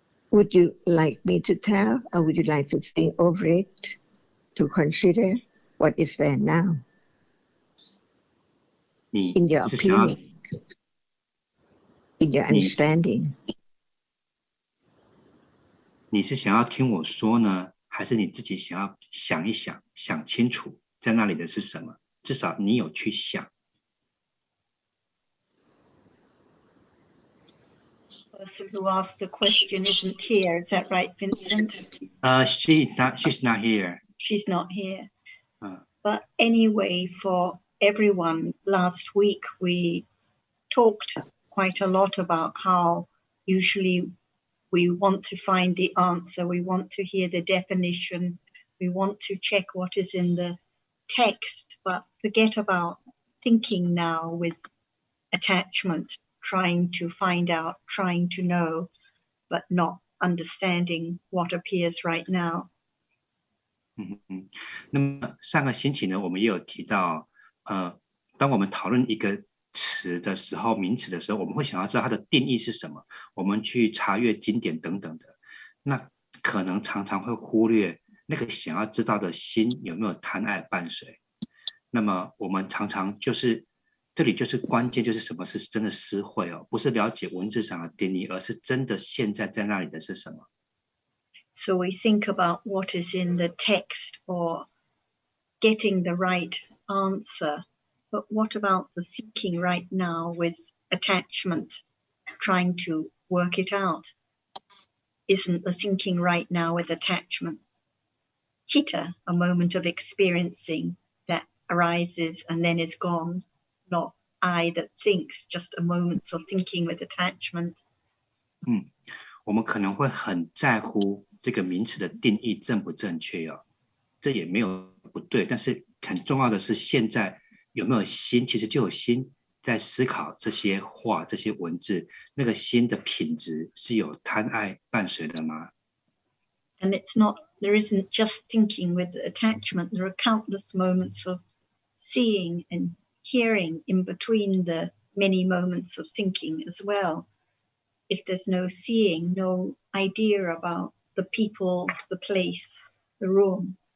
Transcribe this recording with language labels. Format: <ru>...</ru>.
<en>Would you like me to tell, or would you like to think over it, to consider what is there now? In your opinion, in your understanding.</en> <zh>你是想要听我说呢，还是你自己想要想一想，想清楚在那里的是什么？至少你有去想。</zh> <en>The person who asked the question isn't here, is that right, Vincent? She's not here. She's not here. But anyway, for everyone, last week we talked quite a lot about how usually we want to find the answer, we want to hear the definition, we want to check what is in the text, but forget about thinking now with attachment. Trying to find out, trying to know, but not understanding what appears right now.</en> <zh>那么上个星期呢，我们也有提到，当我们讨论一个词的时候，名词的时候，我们会想要知道它的定义是什么，我们去查阅经典等等的，那可能常常会忽略那个想要知道的心有没有贪爱伴随。那么我们常常就是这里就是关键，就是什么是真的思慧哦，不是了解文字上的定义，而是真的现在在那里的是什么。</zh> <en>So we think about what is in the text or getting the right answer, but what about the thinking right now with attachment, trying to work it out? Isn't the thinking right now with attachment? Chitta, a moment of experiencing that arises and then is gone. Not I that thinks, just a moments of thinking with attachment.</en> <zh>我们可能会很在乎这个名词的定义正不正确哦，这也没有不对，但是很重要的是现在有没有心，其实就有心在思考这些话、这些文字，那个心的品质是有贪爱伴随的吗？</zh> <en>And it's not, there isn't just thinking with attachment, there are countless moments of seeing and hearing in between the many moments of thinking as well. If there's no seeing, no idea about the people, the place, the room.</en>